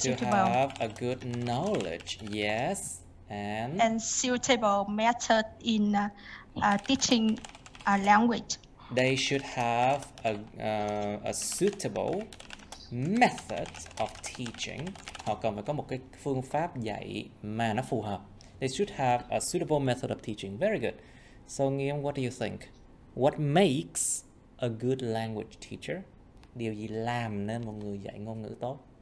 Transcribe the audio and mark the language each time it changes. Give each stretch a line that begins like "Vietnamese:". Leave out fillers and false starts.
English: suitable. Have a good knowledge, yes, and suitable method in teaching a language. They should have a suitable method of teaching.
Vietnamese: Họ cần phải có một cái phương pháp dạy mà nó phù hợp.
English: They should have a suitable method of teaching. Very good. So Nghiêm, what do you think? What makes a good language teacher?
Vietnamese: Điều gì làm nên một người dạy ngôn ngữ tốt?